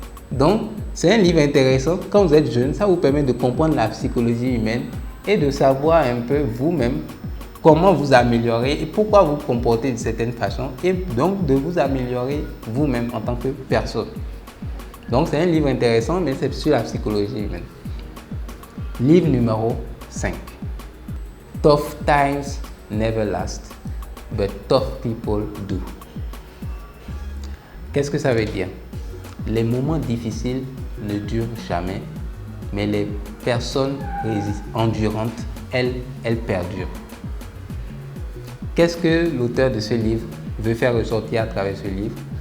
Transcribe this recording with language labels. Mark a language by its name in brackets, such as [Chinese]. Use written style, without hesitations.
[French] Donc, c'est un livre intéressant. Quand vous êtes jeune, ça vous permet de comprendre la psychologie humaine et de savoir un peu vous-même comment vous améliorer et pourquoi vous comportez d'une certaine façon et donc de vous améliorer vous-même en tant que personne. Donc, c'est un livre intéressant, mais c'est sur la psychologie humaine. Livre numéro 5. [English] Tough times never last, but tough people do. [French] Qu'est-ce que ça veut dire? Les moments difficiles ne durent jamais, mais les personnes endurantes, elles perdurent. Qu'est-ce que l'auteur de ce livre veut faire ressortir à travers ce livre?